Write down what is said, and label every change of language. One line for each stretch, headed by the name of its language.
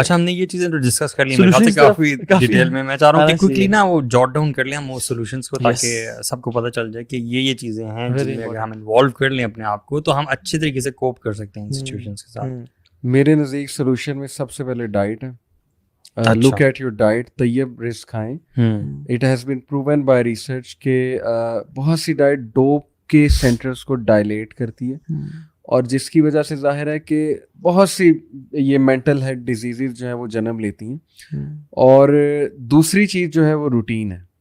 Urdu: اچھا, ہم نے یہ چیزیں تو ڈسکس کر لی کافی ڈیٹیل میں. میں چاہ رہا ہوں کہ کوئکلی نا وہ جاٹ ڈاؤن کر لیں ہم وہ سولوشنس کو, تاکہ سب کو پتہ چل جائے کہ یہ چیزیں ہیں جن میں اگر ہم انوالو کر لیں اپنے آپ کو تو ہم اچھے طریقے سے کوپ کر سکتے ہیں ان سچویشنس کے ساتھ. میرے نزدیک سولوشن میں سب سے پہلے ڈائٹ ہے.
English: Look at your diet,
Urdu: طیب رزق کھائیں.
English: It has been proven by research
Urdu: کہ بہت سی ڈائٹ ڈوپ کے سینٹرز کو ڈائلیٹ کرتی ہے, اور جس کی وجہ سے ظاہر ہے کہ بہت سی یہ مینٹل ہیلتھ ڈیزیزز جو ہیں وہ جنم لیتی ہیں. اور دوسری چیز جو ہے وہ روٹین ہے.